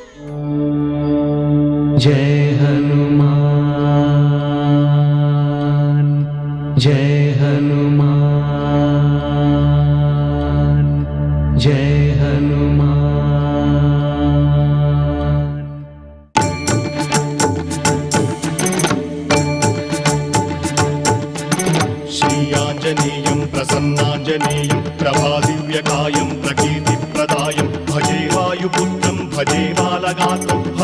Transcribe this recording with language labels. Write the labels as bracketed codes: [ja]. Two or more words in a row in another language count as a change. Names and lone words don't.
[te] జై హనుమాన్, జై హనుమాన్, జై హనుమాన్. [sa] శ్రీ ఆంజనేయ पूजनीयं प्रसन्नाञ्जनेयं प्रभादिव्यकायं प्रकीर्तिप्रदायं भजे वायुपुत्रं भजे बालगात्रं